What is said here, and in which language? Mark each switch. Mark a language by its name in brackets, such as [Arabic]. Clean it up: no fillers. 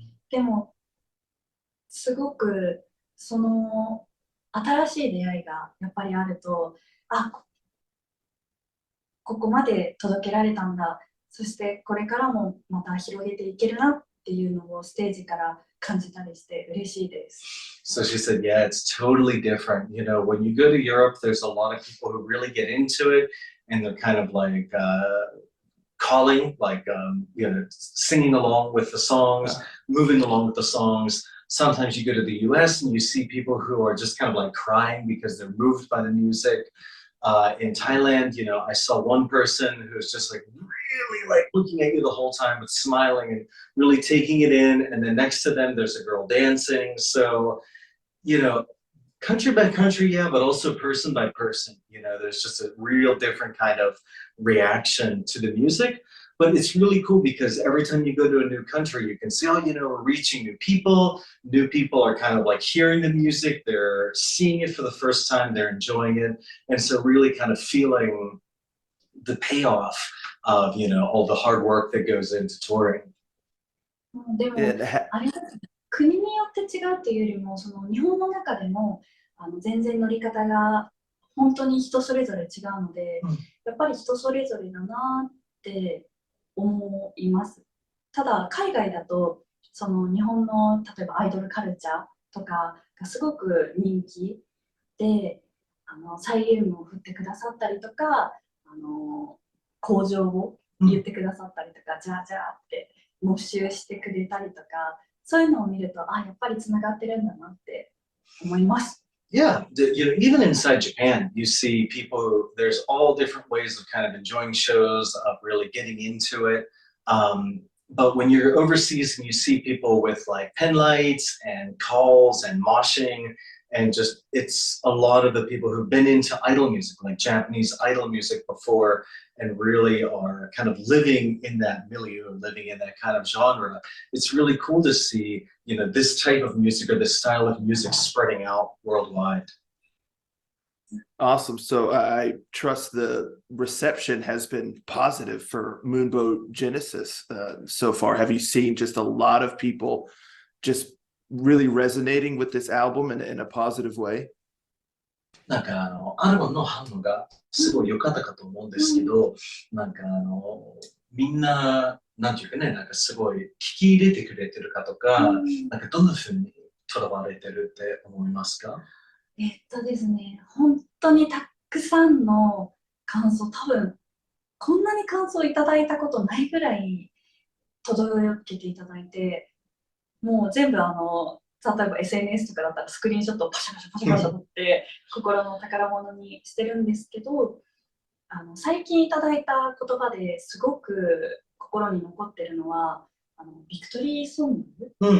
[Japanese] でもすごくその新しい出会いがやっぱりあると、ここまで届けられたんだ、そしてこれからもまた広げていけるなっていうのをステージから感じたりして嬉しいです。 [English] So she said, yeah, it's totally different. You know, when you go to Europe, there's a lot of people who really get into it, and they're kind of like calling, like, singing along with the songs, moving along with the songs. Sometimes you go to the US and you see people who are just kind of like crying because they're moved by the music. In Thailand, I saw one person who was just like really like looking at you the whole time with smiling and really taking it in. And then next to them, there's a girl dancing. So, country by country, yeah, but also person by person. There's just a real different kind of reaction to the music. But it's really cool because every time you go to a new country, you can see, we're reaching new people. New people are kind of like hearing the music. They're seeing it for the first time. They're enjoying it. And so really kind of feeling the payoff of, all the hard work that goes into touring. [Japanese] でも、 [English] And [Japanese] あれですね、国によって違うっていうよりも、その日本の中でも全然乗り方が本当に人それぞれ違うので、やっぱり人それぞれだなって思います。ただ、海外だと、その日本の例えばアイドルカルチャーとかがすごく人気で、サイリウムを振ってくださったりとか、口上を言ってくださったりとか、じゃあじゃあって募集してくれたりとか、そういうのを見ると、やっぱりつながってるんだなって思います。 [English] Yeah, even inside Japan, you see people, there's all different ways of kind of enjoying shows, of really getting into it. But when you're overseas and you see people with like pen lights and calls and moshing, and just it's a lot of the people who've been into idol music, like Japanese idol music before, and really are kind of living in that milieu, living in that kind of genre. It's really cool to see, this type of music or this style of music spreading out worldwide. awesome. So I trust the reception has been positive for MOONBOW Genesis so far. Have you seen just a lot of people just really resonating with this album in a positive way? [Japanese] なんかアルバムの反応がすごい良かったかと思うんですけど、なんかみんな、なんていうかね、なんかすごい聞き入れてくれてるかとか、なんかどんな風にとらわれてるって思いますか？ですね、本当にたくさんの感想、多分こんなに感想いただいたことないぐらい届けていただいて、もう全部例えば SNS とかだったらスクリーンショットをパシャパシャパシャパシャ撮って心の宝物にしてるんですけど、最近いただいた言葉ですごく心に残ってるのはビクトリーソング、